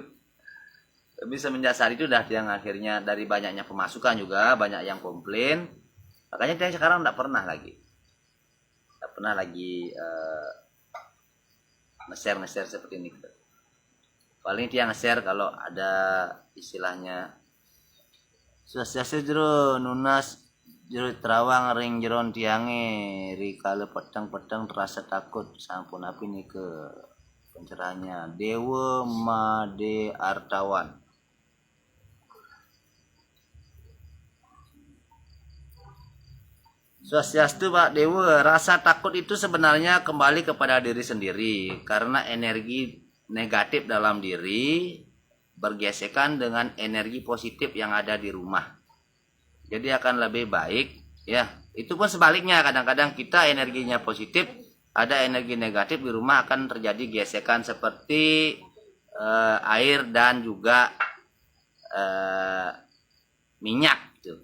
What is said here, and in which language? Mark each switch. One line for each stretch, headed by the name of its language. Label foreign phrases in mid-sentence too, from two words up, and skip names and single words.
Indonesian: Bisa menyasar itu dah yang akhirnya dari banyaknya pemasukan juga banyak yang komplain. Makanya dia sekarang nggak pernah lagi nge-share seperti ini. Paling dia nge-share kalau ada istilahnya
Balinese: Swastiastu jero nunas jero terawang ring jeron tiange rikale petang-petang
Indonesian: terasa takut
Balinese: sampun api
Indonesian: nih ke pencerahannya Dewa Made Artawan. Swastiastu Pak Dewa, rasa takut itu sebenarnya kembali kepada diri sendiri karena energi negatif dalam diri bergesekan dengan energi positif yang ada di rumah. Jadi akan lebih baik ya. Itu pun sebaliknya, kadang-kadang kita energinya positif, ada energi negatif di rumah akan terjadi gesekan seperti air dan juga minyak gitu.